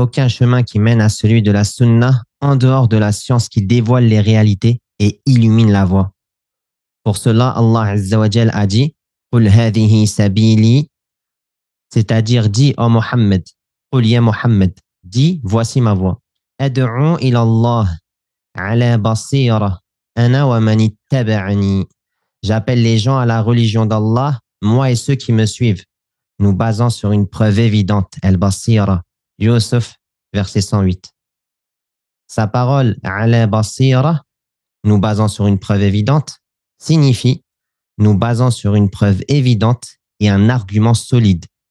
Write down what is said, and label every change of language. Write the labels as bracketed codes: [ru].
[fr] aucun chemin qui mène à celui de la sunna en dehors de la science qui dévoile les réalités et illumine la voie. Pour cela, Allah Azza wa Jal a dit « [ar] Qul hadhihi sabili [fr] C'est-à-dire, dis, oh Mohammed, [ar] قل يا [fr] Mohammed, dis, voici ma voix. [ar] أدعو إلى الله على بصيرة أنا ومن اتبعني. [fr] J'appelle les gens à la religion d'Allah, moi et ceux qui me suivent, nous basant sur une preuve évidente. Al-Basira, Yusuf, verset 108. Sa parole, [ar] ala basira, [fr] nous basant sur une preuve évidente, signifie nous basant sur une preuve évidente et un argument solide.